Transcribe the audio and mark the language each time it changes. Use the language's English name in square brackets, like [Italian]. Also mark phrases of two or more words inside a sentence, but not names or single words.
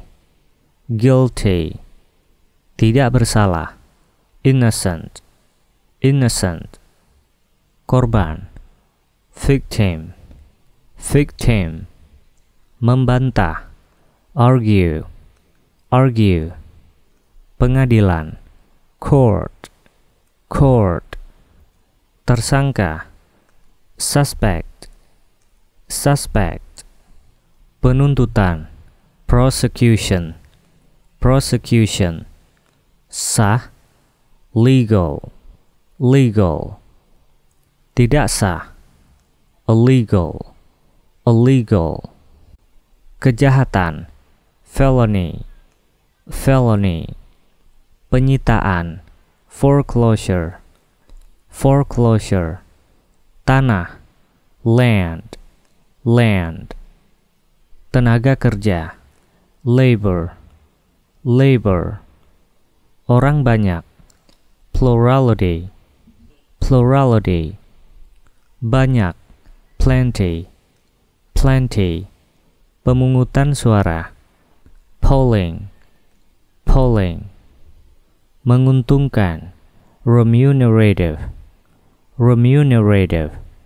[English] guilty, [Indonesian] tidak bersalah, [English] innocent, innocent, korban, victim, victim, membantah, argue, argue, pengadilan, court, court, tersangka, suspect, suspect, penuntutan, prosecution, prosecution, [Indonesian] sah, [English] legal, legal, [Indonesian] tidak sah, [English] illegal, illegal, kejahatan, felony, felony, penyitaan, foreclosure, foreclosure, tanah, land, land, [Indonesian] tenaga [English] kerja, labor, labor, [Indonesian] orang banyak, [English] plurality, plurality, banyak, plenty, plenty, [Indonesian] pemungutan suara, [English] polling, polling, menguntungkan, remunerative, remunerative,